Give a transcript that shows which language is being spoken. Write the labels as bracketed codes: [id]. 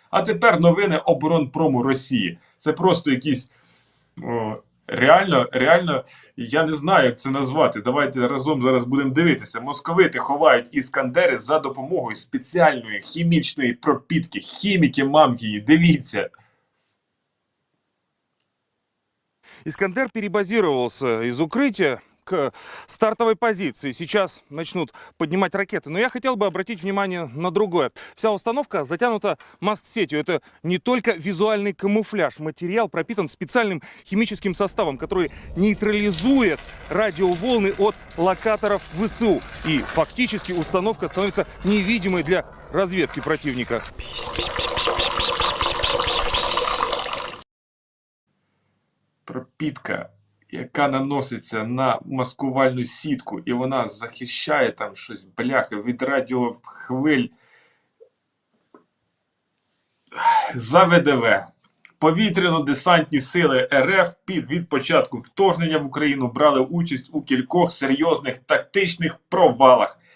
[uk] А тепер новини оборонпрому Росії. Це просто якісь... Реально, я не знаю, як це назвати. Давайте разом зараз будемо дивитися. Московити ховають іскандери за допомогою спеціальної хімічної пропітки. Хіміки, мамки її, дивіться. [ru] Искандер перебазировался из укрытия к стартовой позиции. Сейчас начнут поднимать ракеты. Но я хотел бы обратить внимание на другое. Вся установка затянута маст-сетью. Это не только визуальный камуфляж. Материал пропитан специальным химическим составом, который нейтрализует радиоволны от локаторов ВСУ. И фактически установка становится невидимой для разведки противника. [uk] Пропітка, яка наноситься на маскувальну сітку, і вона захищає там щось, бляха, від радіохвиль. За ВДВ. Повітряно-десантні сили РФ від початку вторгнення в Україну брали участь у кількох серйозних тактичних провалах.